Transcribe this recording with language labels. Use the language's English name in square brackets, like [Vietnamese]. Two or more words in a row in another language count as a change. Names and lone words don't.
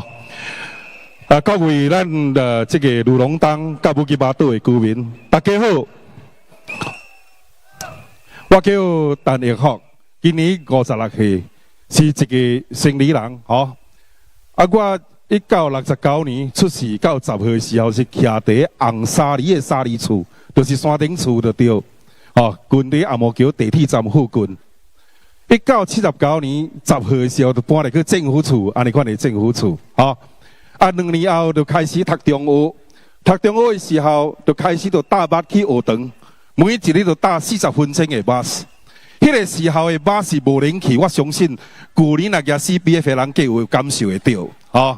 [Min Nan Chinese] 各位咱的这个鲁龙党甲武吉巴岛的居民，大家好。我叫陈奕學，今年56歲，是一個生理人，吼。我1969年出世到10歲時候是徛在紅沙里的沙里厝，就是山頂厝就對，吼，近在阿毛橋地鐵站附近。1979年10歲時候就搬來去政府厝，安尼款的政府厝，吼。2年後就開始讀中學，讀中學的時候就開始就搭巴去學堂。每一日就搭40分鐘的巴士，迄個時候的巴士無人氣，我相信舊年那個 CBF 的人皆有感受得到，哦。